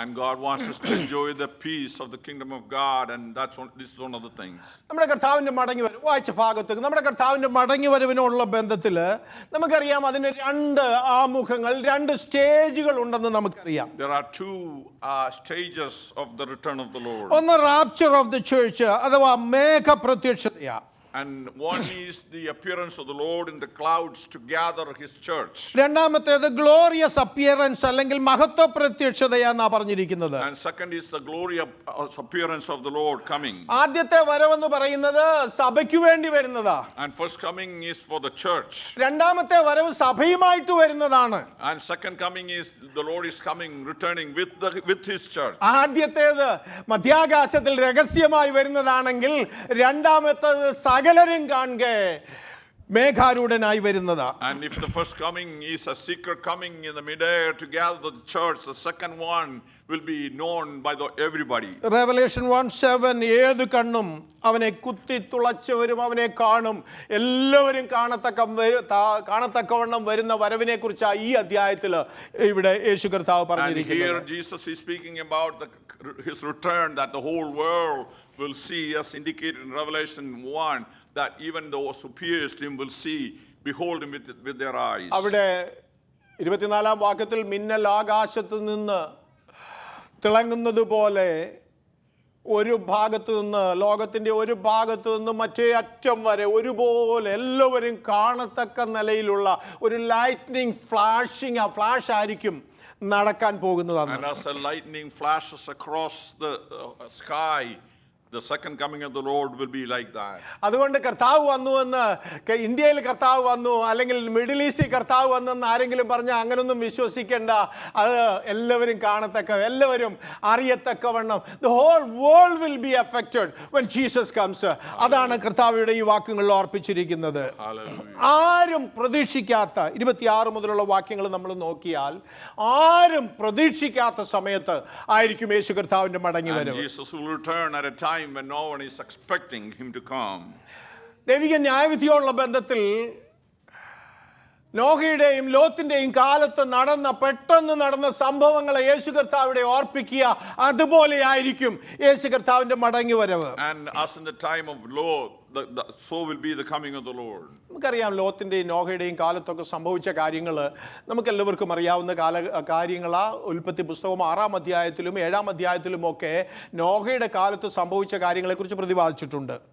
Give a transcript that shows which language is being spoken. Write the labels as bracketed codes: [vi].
[en] And God wants us to enjoy the peace of the kingdom of God, and this is one of the things. [ml] നമ്മുടെ കർത്താവിൻ്റെ മടങ്ങിവരവ് വായിച്ച ഭാഗത്ത് നമ്മുടെ കർത്താവിൻ്റെ മടങ്ങിവരവിനുള്ള ബന്ധത്തിൽ നമുക്കറിയാം അതിന് 2 ആമുഖങ്ങൾ, 2 സ്റ്റേജുകൾ ഉണ്ടെന്ന് നമുക്കറിയാം. [en] There are 2 stages of the return of the Lord. [ml] ഒന്ന് [en] rapture of the church [ml] അഥവാ മേഘ പ്രത്യക്ഷതയാ. [en] And one is the appearance of the Lord in the clouds to gather his church. [ml] രണ്ടാമത്തേത് ഗ്ലോറിയസ് അപ്പിയറൻസ് അല്ലെങ്കിൽ മഹത്വ പ്രത്യക്ഷതയാന്നാ പറഞ്ഞിരിക്കുന്നത്. [en] And second is the glorious appearance of the Lord coming. [ml] ആദ്യത്തെ വരവെന്ന് പറയുന്നത് സഭയ്ക്ക് വേണ്ടി വരുന്നതാ. [en] And first coming is for the church. [ml] രണ്ടാമത്തെ വരവ് സഭയുമായിട്ട് വരുന്നതാണ്. [en] And second coming is the Lord is coming, returning with his church. [ml] ആദ്യത്തേത് മധ്യാകാശത്തിൽ രഹസ്യമായി വരുന്നതാണെങ്കിൽ രണ്ടാമത്തേത് സകലരും കാണുക മേഘാരൂഢനായി വരുന്നതാ. [en] And if the first coming is a secret coming in the midair to gather the church, the second one will be known by everybody. [ml] Revelation 1:7 ഏത് കണ്ണും അവനെ കുത്തി തുളച്ചവരും അവനെ കാണും, എല്ലാവരും കാണത്തക്കവണ്ണം വരുന്ന വരവിനെ കുറിച്ചാണ് ഈ അധ്യായത്തിൽ ഇവിടെ യേശു കർത്താവ് പറഞ്ഞിരിക്കുന്നത്. [en] And here Jesus is speaking about his return, that the whole world will see, as indicated in Revelation 1, that even those who pierced him will see, behold him with their eyes. [ml] അവിടെ 24-ാം വാക്യത്തിൽ മിന്നൽ ആകാശത്ത് നിന്ന് തിളങ്ങുന്നത് പോലെ ഒരു ഭാഗത്ത് നിന്ന്, ലോകത്തിൻ്റെ ഒരു ഭാഗത്ത് നിന്ന് മറ്റേ അറ്റം വരെ ഒരുപോലെ എല്ലാവരും കാണത്തക്ക നിലയിലുള്ള ഒരു ലൈറ്റ്നിങ് ഫ്ലാഷ് ആയിരിക്കും നടക്കാൻ പോകുന്നതാണ്. [en] And as a lightning flashes across the sky, the second coming of the Lord will be like that. [ml] അതുകൊണ്ട് കർത്താവ് വന്നു എന്ന് ഇന്ത്യയിൽ കർത്താവ് വന്നു അല്ലെങ്കിൽ മിഡിൽ ഈസ്റ്റിൽ കർത്താവ് വന്നെന്ന് ആരെങ്കിലും പറഞ്ഞാൽ അങ്ങനൊന്നും വിശ്വസിക്കേണ്ട. അത് എല്ലാവരും കാണത്തക്ക, എല്ലാവരും അറിയത്തക്കവണ്ണം [en] the whole world will be affected when Jesus comes. [ml] അതാണ് കർത്താവിയുടെ ഈ വാക്യങ്ങളിൽ ഓർപ്പിച്ചിരിക്കുന്നത്. ആരും പ്രതീക്ഷിക്കാത്ത 26 മുതലുള്ള വാക്യങ്ങൾ നമ്മൾ നോക്കിയാൽ ആരും പ്രതീക്ഷിക്കാത്ത സമയത്ത് ആയിരിക്കും യേശു കർത്താവിന്റെ മടങ്ങി വരവ്. [en] Jesus will return at a time when no one is expecting him to come. [ml] ദൈവിക ന്യായവിധിയോടുള്ള ബന്ധത്തിൽ നോഹയുടെയും ലോത്തിന്റെയും കാലത്ത് പെട്ടെന്ന് നടന്ന സംഭവങ്ങളെ യേശു കർത്താവിടെ ഓർപ്പിക്കുക. അതുപോലെ ആയിരിക്കും യേശു കർത്താവിന്റെ മടങ്ങി വരവ്. [en] And as in the time of Lot, so will be the coming of the Lord. [ml] നമുക്കറിയാം ലോത്തിന്റെയും നോഹയുടെയും കാലത്തൊക്കെ സംഭവിച്ച കാര്യങ്ങൾ നമുക്കെല്ലാവർക്കും അറിയാവുന്ന കാര്യങ്ങളാ. ഉൽപ്പത്തി പുസ്തകം 6-ാം അധ്യായത്തിലും 7-ാം അധ്യായത്തിലും ഒക്കെ നോഹയുടെ കാലത്ത് സംഭവിച്ച കാര്യങ്ങളെക്കുറിച്ച് പ്രതിപാദിച്ചിട്ടുണ്ട്.